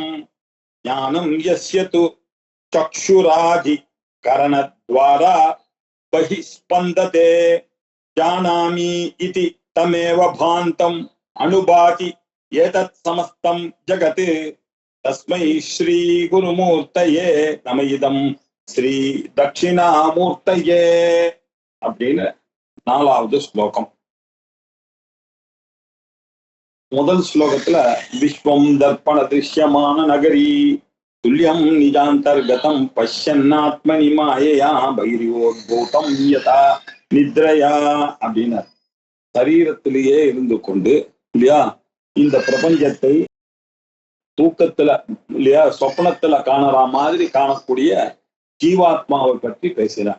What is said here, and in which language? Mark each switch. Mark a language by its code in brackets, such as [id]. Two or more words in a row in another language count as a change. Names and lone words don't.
[sa] ज्ञानं यस्य तु चक्षुरादि करणद्वारा बहिस्पन्दते जानामि इति तमेव भान्तम् अनुभाति एतत् समस्तं जगत् तस्मै श्री गुरुमूर्तये नम इदं श्री दक्षिणामूर्तये [ta] அப்படின்னு 4வது ஸ்லோகம். முதல் ஸ்லோகத்துல [sa] विश्वं दर्पण दृश्यमान नगरी तुल्यं निजान्तर्गतं पश्यन्नात्मनि मायया बहिरिवोद्भूतं यथा निद्रया [ta] அப்படின்னு சரீரத்திலேயே இருந்து கொண்டு இல்லையா இந்த பிரபஞ்சத்தை தூக்கத்துல இல்லையா சொப்னத்துல காணற மாதிரி காணக்கூடிய ஜீவாத்மாவை பற்றி பேசினார்.